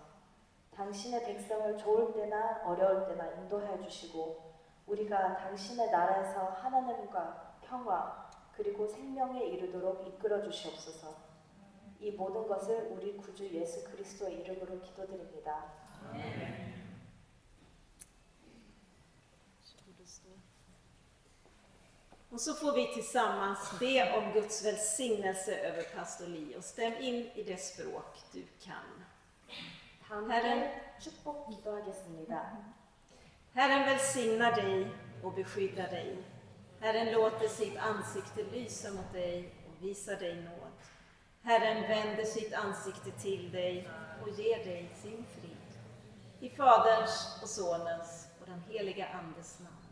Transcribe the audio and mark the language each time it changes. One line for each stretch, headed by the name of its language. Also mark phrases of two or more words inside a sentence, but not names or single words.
Korean: 당신의 백성을 좋을 때나 어려울 때나 인도하여 주시고 우리가 당신의 나라에서 하나님과 평화 그리고 생명에 이르도록 이끌어 주시옵소서. 이 모든 것을 우리 구주 예수 그리스도의 이름으로 기도드립니다.
Swedish: Och så får vi tillsammans be om Guds välsignelse över pastor Li och stäm in i det språk du kan.
Korean: 다음에 축복 기도하겠습니다.
Swedish: Herren välsignar dig och beskyddar dig. Herren låter sitt ansikte lysa mot dig och visar dig nåd. Herren vänder sitt ansikte till dig och ger dig sin frid. I Faderns och Sonens och den heliga Andes namn.